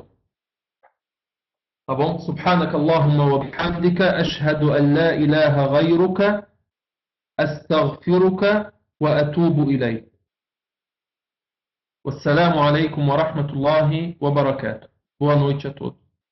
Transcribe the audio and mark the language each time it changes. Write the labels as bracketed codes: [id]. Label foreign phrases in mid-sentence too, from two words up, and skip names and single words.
[pt] Tá bom? [ar] سبحانك اللهم وبحمدك أشهد أن لا إله غيرك أستغفرك وأتوب إليك. والسلام عليكم ورحمة الله وبركاته. [pt] Boa noite a todos.